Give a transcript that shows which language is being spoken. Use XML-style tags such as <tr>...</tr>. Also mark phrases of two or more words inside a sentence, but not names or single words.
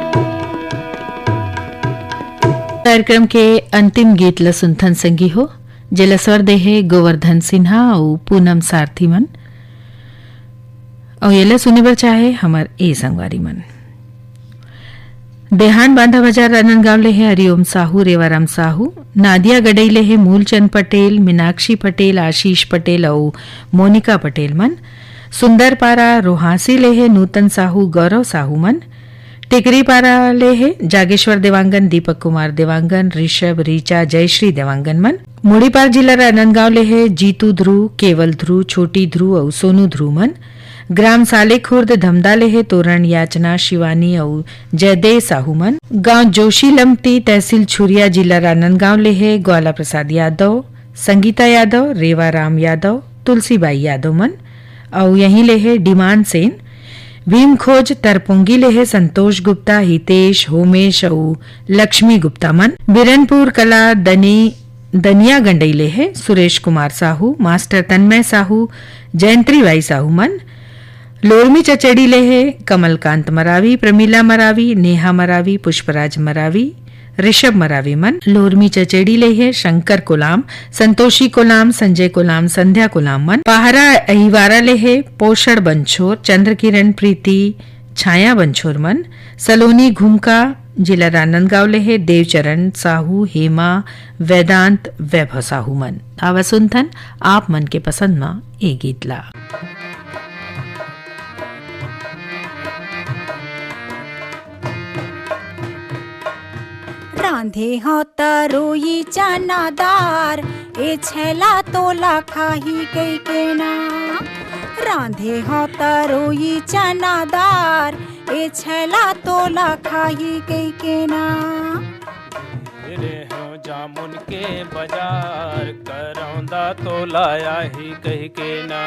<hne>कार्यक्रम के अंतिम गीत ल सुनथन संगी हो, जेला स्वर दे है गोवर्धन सिन्हा और पूनम सारथी मन, और ये सुने बर चाहे हमर ए संगवारी मन। देहान बांधा बाजार रानंदगांव ले है हरिओम साहू, रेवाराम साहू, नादिया गडई ले है मूलचंद पटेल, मीनाक्षी पटेल, आशीष पटेल और मोनिका पटेल मन। सुंदर पारा रोहासी ले है नूतन साहू, गौरव साहू मन। टिकरी पारा ले है जागेश्वर देवांगन, दीपक कुमार देवांगन, ऋषभ, रीचा, जयश्री देवांगन मन। मुड़ीपार जिला रानंदगांव ले है जीतू ध्रुव, केवल ध्रुव, छोटी ध्रुव और सोनू ध्रुव मन। ग्राम साले खुर्द धमदाले है तोरण, याचना, शिवानी और जयदेव साहू मन। गांव जोशी लमती, तहसील छुरिया, जिला रानंदगांव ले है ग्वाला प्रसाद यादव, संगीता यादव, रेवाराम यादव, तुलसीबाई यादव मन। और यहीं ले है डिमांड सेन। भीम खोज तरपुंगी ले है संतोष गुप्ता, हितेश, होमेश और लक्ष्मी गुप्ता मन। बिरनपुर कला दनिया गंडई ले है सुरेश कुमार साहू, मास्टर तन्मय साहू, जयंत्री बाई साहू मन। लोरमी चचेड़ी ले है कमलकांत मरावी, प्रमीला मरावी, नेहा मरावी, पुष्पराज मरावी, ऋषभ मरावी मन। लोरमी चचेड़ी ले है शंकर कोलाम, संतोषी कोलाम, संजय कोलाम, संध्या कोलाम मन। पहारा अहिवारा ले है पोषण बंछोर, चंद्र किरण, प्रीति, छाया बंछोर मन। सलोनी घुमका, जिला रानंदगांव ले है देवचरण साहू, हेमा, वेदांत, वैभव साहू मन। आवा सुनथन आप मन के पसंद मा ए गीत ला। रांधे हो तरोई चनादार, ए छैला तोला खाही कई के ना। रांधे हो तरोई चनादार, ए छैला तोला खाही कई के ना। रे हो जामुन के बाजार, करौंदा तो लाया ही कह के ना।</hne>